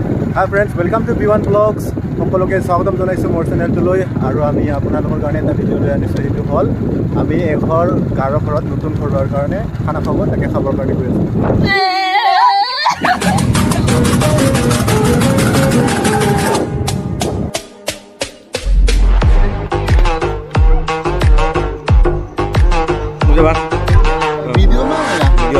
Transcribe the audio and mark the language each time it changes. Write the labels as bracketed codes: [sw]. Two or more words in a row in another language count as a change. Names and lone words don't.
[en] Hi friends, welcome to B1 Vlogs. [as] সকলোকে স্বাগতম জনাইছো মোৰ চেনেলটোলৈ আৰু আমি আপোনালোকৰ কাৰণে এটা ভিডিও লৈ আনিছো এইটো হল আমি এঘৰ গাঁৱৰ ঘৰত নতুন ঘৰ লোৱাৰ কাৰণে খানা খাব তাকে খাবৰ কাৰণে গৈ আছো [hi] मुझे बात वीडियो में आया वीडियो